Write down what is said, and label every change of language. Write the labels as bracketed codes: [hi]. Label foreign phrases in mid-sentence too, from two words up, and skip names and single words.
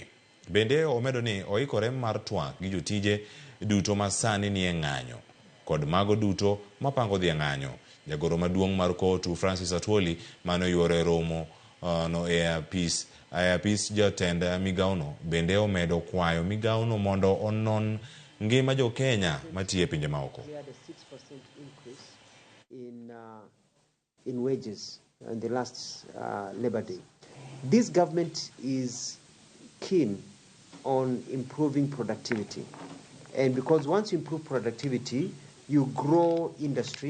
[luo] Bende omedo ni oikore mar twak gi jotije duto ma sani ni e ng'anyo kod mago duto mapango dhi e ng'anyo. Jagoro maduong' mar kotu Francis Atwoli mano yuore romo no e apis jotend migawono bende omedo kwayo migawono mondo onon ngima jo Kenya matiye pinje maoko. [en] We had a 6% increase in wages in the last Labor Day. This government is keen on improving productivity, and because once you improve productivity, you grow industry.